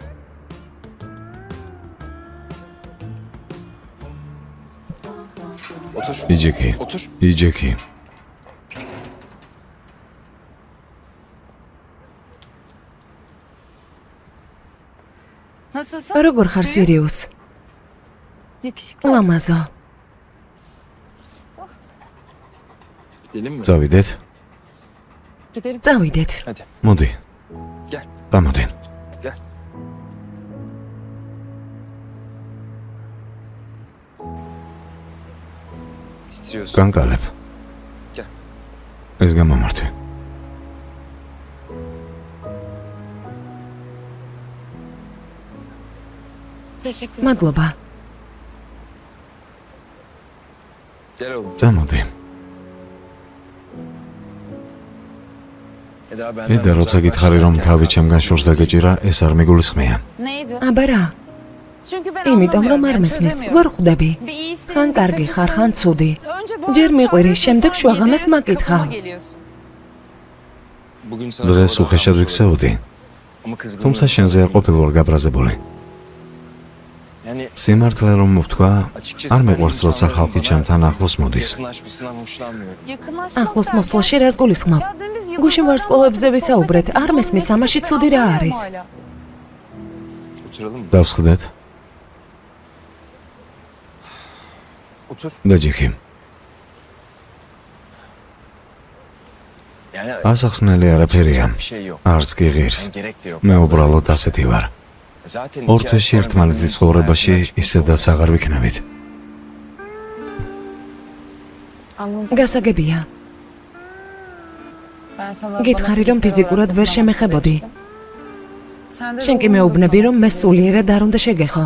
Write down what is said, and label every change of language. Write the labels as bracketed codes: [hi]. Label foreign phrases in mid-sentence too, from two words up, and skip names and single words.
[tr] Otur. [ka] იჯექი. [tr] Otur. [ka] იჯექი. როგორ ხარ სერიუს? ლამაზო. [tr] Gidelim mi? [ka] წავიდეთ. წავიდეთ. [tr] Hadi. [ka] მოდი. [tr] Gel. [ka] გამოდი. [tr] Gel. Titriyorsun. [ka] განკალებ. [tr] Gel. [ka] ეს გამომართვი. მადლობა. [tr] Gel oğlum. [ka] წამოდი. ედა როცა გითხარი რომ თავი ჩემგან შორს დაგეჭირა, ეს არ მიგულისხმია. აბა რა? იმიტომ რომ არ მესმის, ვერ ხვდები. ხან კარგი ხარ, ხან ცუდი. ჯერ მიყვირი, შემდეგ შუაღამეს მაკითხავ. [tr] bugün sana [ka] დღეს [tr] doğru [ka] უხეშად [tr] davranmış [ka] ვიქცეოდი, [tr] olabilirim. Ama kızgınlığım [ka] თუმცა შენზე არ ყოფილვარ გაბრაზებული. [tr] Yani [ka] სიმართლე რომ მოვთქვა, [tr] açıkçası [ka] არ [tr] ben [ka] მეყვარს როცა [tr] insanların [ka] ხალხი [tr] bana [ka] ჩემთან ახლოს მოდის. [tr] yakınlaşmasından hoşlanmıyorum. [ka] ახლოს მოსვლაში რას გულისხმობ? გუშინ ვარსკვლავებზე ვისაუბრეთ, არ მესმის ამაში ცუდი რა არის? [tr] Oturalım mı? [ka] დავსხდეთ, [tr] Otur. [ka] დაჯიქი. [tr] Yani [ka] ასახსნელი არაფერია, [tr] bir şey yok. [ka] არც კი ღირს. [tr] Yani gerek de yok. [ka] მე უბრალოდ ასეთი ვარ. [tr] Zaten [ka] ორ თვეში ერთმანეთის ცხოვრებაში ისედაც აღარ ვიქნებით. გასაგებია. გითხარი რომ ფიზიკურად ვერ შემეხებოდი. შენ კი მეუბნები რომ მე სულიერად არ უნდა შეგეხო.